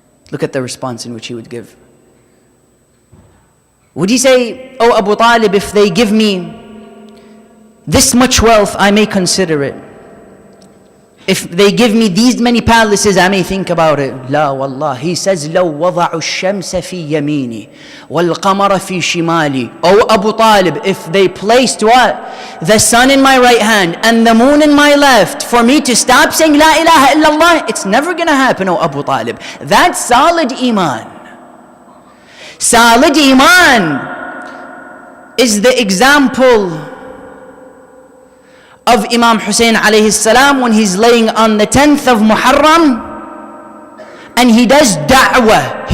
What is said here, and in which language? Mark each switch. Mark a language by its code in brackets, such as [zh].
[en] Look at the response in which he would give. Would he say, Oh Abu Talib, if they give me this much wealth, I may consider it. If they give me these many palaces, I may think about it. [ar] La wallah. [en] He says, [ar] لو وضعوا الشمس في يميني والقمر في شمالي. [en] Oh Abu Talib, if they placed what? The sun in my right hand and the moon in my left, for me to stop saying La ilaha illallah, it's never going to happen, oh Abu Talib. That's solid Iman. Solid Iman is the example of Imam Hussein alayhi salam when he's laying on the 10th of Muharram and he does da'wah.